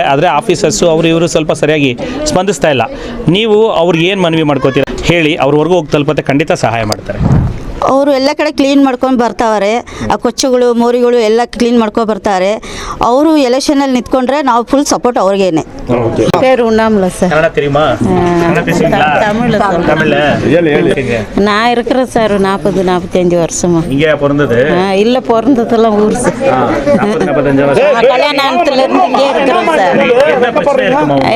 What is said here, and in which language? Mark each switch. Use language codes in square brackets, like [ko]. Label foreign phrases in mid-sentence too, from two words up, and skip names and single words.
[kn] ಆದರೆ ಆಫೀಸರ್ಸು ಇವರು ಸ್ವಲ್ಪ ಸರಿಯಾಗಿ ಸ್ಪಂದಿಸ್ತಾ ಇಲ್ಲ. ನೀವು ಅವ್ರಿಗೆ ಏನು ಮನವಿ ಮಾಡ್ಕೋತೀರ ಹೇಳಿ, ಅವ್ರವರೆಗೂ ಹೋಗಿ ತಲುಪತ್ತೆ, ಖಂಡಿತ ಸಹಾಯ ಮಾಡ್ತಾರೆ. ಅವರು ಎಲ್ಲ ಕಡೆ ಕ್ಲೀನ್ ಮಾಡ್ಕೊಂಡು ಬರ್ತಾವ್ರೆ. ಆ ಕೊಚ್ಚೆಗಳು ಮೋರಿಗಳು ಎಲ್ಲ ಕ್ಲೀನ್ ಮಾಡ್ಕೊಂಡು ಬರ್ತಾರೆ. ಅವರು ಎಲೆಕ್ಷನಲ್ಲಿ ನಿಂತ್ಕೊಂಡ್ರೆ ನಾವು [en] full support [kn] ಅವ್ರಿಗೇನೆ. [ta] பேர் உண்ணாமலை சார். கன்னடா தெரியுமா? கன்னடா பேசுவீங்களா? தமிழ்ல. நான் இருக்கிறேன் சார் 40-45 வருஷமா. இங்கே பிறந்தது? இல்ல, பிறந்ததெல்லாம் ஊர் சார். 45 வருஷம். கல்யாணத்துல இருந்து இங்கே இருக்கிறோம் சார்.